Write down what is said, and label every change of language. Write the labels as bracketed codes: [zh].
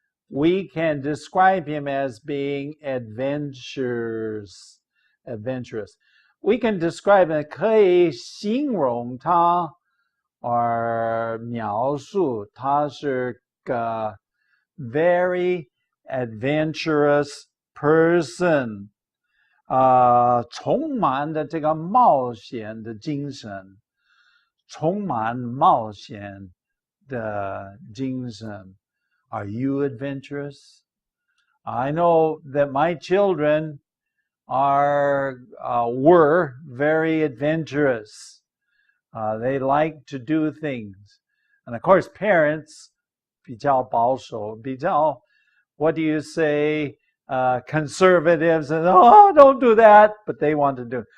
[en] We can describe him as being adventurous. We can describe him [zh] 可以形容他 [en] or [zh] 描述他是个 [en] very adventurous person. [zh] 充满的这个冒险的精神 充满冒险的精神 [en] Are you adventurous? I know that my children were very adventurous. They like to do things. And of course, parents, [zh] 比较保守, 比较, [en] what do you say, conservatives, and don't do that, but they want to do it.